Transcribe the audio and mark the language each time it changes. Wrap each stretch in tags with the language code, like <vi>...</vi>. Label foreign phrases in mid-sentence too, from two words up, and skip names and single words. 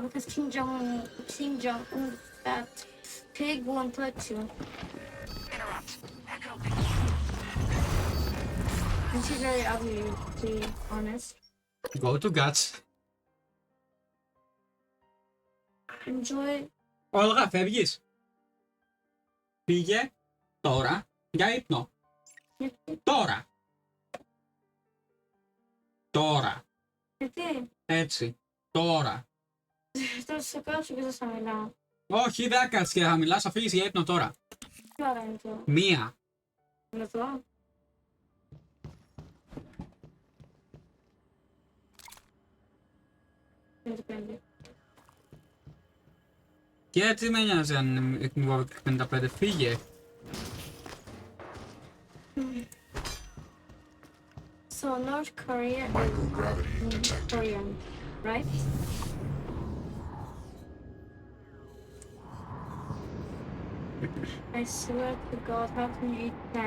<en>Because Kim Jong-un, that pig won't let you. And she's very ugly, to be honest. Go to Guts. Enjoy.</en> <el>Όλγα, φεύγεις. Πήγε τώρα για ύπνο. Τώρα. Τώρα. Γιατί? Έτσι. Τώρα. Τόσο κάτω και τόσο μιλάω. Όχι, δεν έκανες και θα μιλάς, αφήνεις για ύπνο τώρα. Τι ώρα είναι τώρα? Μία. Είναι εδώ. Είναι το 5. Και τι με νοιάζει αν είναι 55, φύγε.</el> <en>So North Korea is Korean, right? I swear to God, how can you eat that?</en>